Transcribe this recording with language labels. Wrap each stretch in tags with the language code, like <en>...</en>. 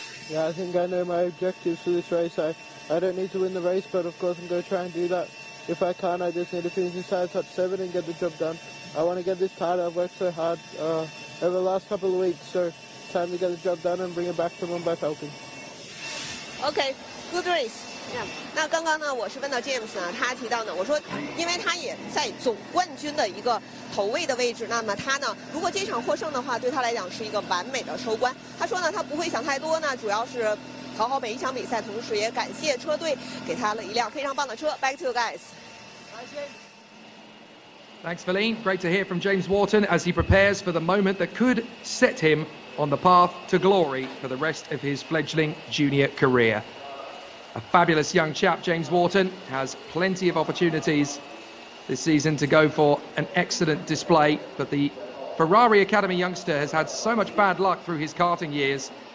<en>Yeah, I think I know my objectives for this race. I don't need to win the race, but of course I'm going to try and do that. If I can, I just need to finish inside top 7 and get the job done. I want to get this title. I've worked so hard over the last couple of weeks, so time to get the job done and bring it back to Mumbai Falcons. Okay, good race. Yeah.</en> <zh>那刚刚呢，我是问到 James 呢，他提到呢，我说，因为他也在总冠军的一个头位的位置，那么他呢，如果这场获胜的话，对他来讲是一个完美的收官。他说呢，他不会想太多呢，主要是 讨好每一场比赛，同时也感谢车队给他了一辆非常棒的车。</zh> <en>Back to you guys. Thanks, Feline. Great to hear from James Wharton as he prepares for the moment that could set him on the path to glory for the rest of his fledgling junior career. A fabulous young chap, James Wharton, has plenty of opportunities this season to go for an excellent display, but the Ferrari Academy youngster has had so much bad luck through his karting years.</en>